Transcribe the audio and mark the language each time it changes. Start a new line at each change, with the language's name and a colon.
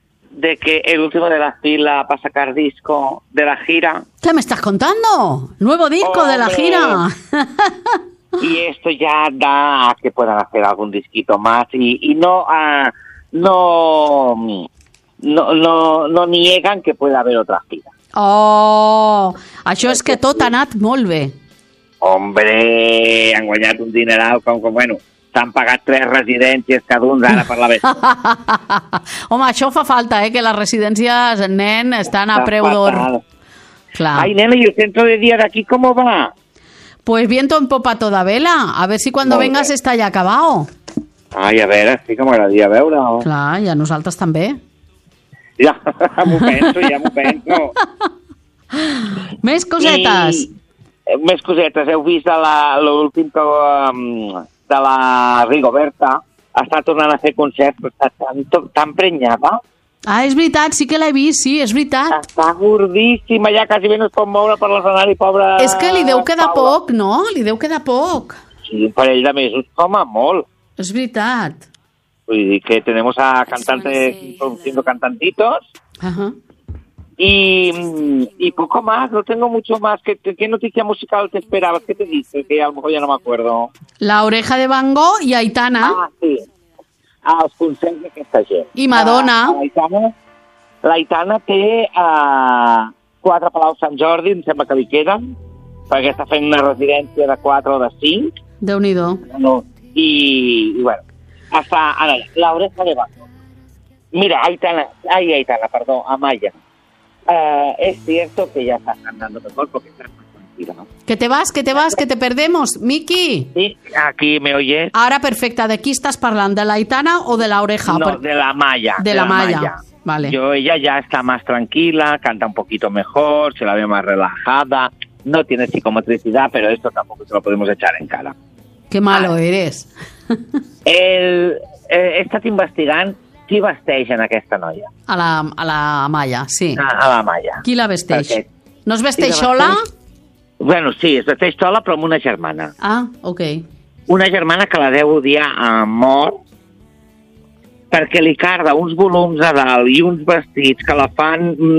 Spanish: de que el último de la fila va a sacar disco de la gira. ¿Qué me estás contando? ¡Nuevo disco de la gira! Y esto ya da a que puedan hacer algún disquito más y no, no, no, no, no niegan que pueda haber otra gira. ¡Oh!
Catalan: Això és que tot ha anat molt bé. ¡Hombre! Han guanyat un dineral com bueno... S'han pagat 3 residències cada un ara per la vespre. Home, això fa falta, que les residències, nen, estan a preu d'or. Clar. Ai, nena, i el centre de dia d'aquí com va?
Spanish: Pues viento en popa toda vela. A ver si cuando vengas está ya acabado.
Catalan: Ai, a veure, sí que m'agradaria veure-ho. Clar, i a nosaltres també. Ja, m'ho penso. Més cosetes. Més cosetes. Heu vist l'últim que... de la Rigoberta, està tornant a fer concerts, però està tan prenyada. Ah, és veritat, sí que l'he vist, sí, és veritat. Està gordíssima, ja quasi bé no es pot moure per l'escenari, pobra... És que li deu quedar poc, no? Li deu quedar poc. Sí, un parell de mesos, home, molt. És veritat. Vull dir que
Spanish: tenemos a cantantes, produciendo cantantitos. Uh-huh. Y poco más, no tengo mucho más. ¿Qué noticia musical te esperabas? ¿Qué te dices? Que a lo mejor ya no me acuerdo.
Catalan: La Oreja de Van Gogh i Aitana. Ah, sí. Ah, els concerts d'aquesta gent. I Madonna. L'Aitana té 4 Palau Sant Jordi, em sembla que li queden, perquè està fent una residència de 4 o de 5. Déu-n'hi-do. No. I bueno, està... Ara, La Oreja de Van Gogh. Mira, Aitana... Ai, Aitana, perdó, Amaya.
Spanish: Es cierto que ya estás andando mejor porque estás... Que te vas, que te vas, que te perdemos, Miki. Sí, aquí me oyes. Ahora perfecta, ¿de qué estás hablando? ¿De la Aitana o de la Oreja? No, de la Maya. De la Maya. Vale. Ella ya está más tranquila, canta un poquito mejor, se la ve más relajada, no tiene psicomotricidad, pero esto tampoco se lo podemos echar en cara. Qué malo eres.
Catalan: He estat investigant qui vesteix en aquesta noia. A la Maya, sí. A la Maya. Qui la vesteix? Perquè... No es vesteix sola? Bueno, sí, es vesteix sola, però amb una germana. Ah, ok. Una germana que la deu odiar a mort perquè li carda uns volums a dalt i uns vestits que la fan...